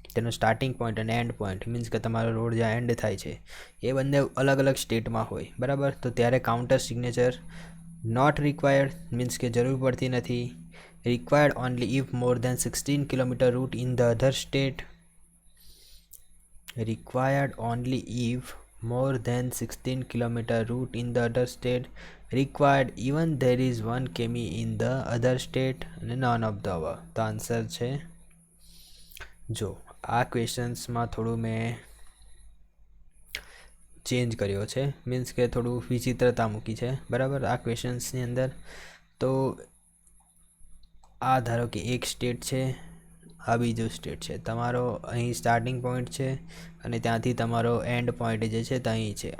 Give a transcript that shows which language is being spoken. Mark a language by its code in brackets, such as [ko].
[gu] તેનો starting point અને end point means કે તમારો રોડ જ્યાં એન્ડ થાય છે એ બંને અલગ અલગ સ્ટેટમાં હોય, બરાબર. તો ત્યારે [en] counter signature not required [gu] means કે જરૂર પડતી નથી. [en] Required only if more than 16 kilometre route in the other state. Required only if more than 16 kilometer route in the other state. Required even there is 1 km in the other state. અને none of the above. [gu] તો answer છે જો આ ક્વેશ્ચન્સમાં થોડું મેં change કર્યો છે, means કે થોડું વિચિત્રતા મૂકી છે, બરાબર. આ ક્વેશ્ચન્સની અંદર તો આ ધારો કે એક સ્ટેટ છે, આ બીજો સ્ટેટ છે, તમારો અહીં સ્ટાર્ટિંગ પોઈન્ટ છે અને ત્યાંથી તમારો એન્ડ પોઈન્ટ જે છે તે અહીં છે.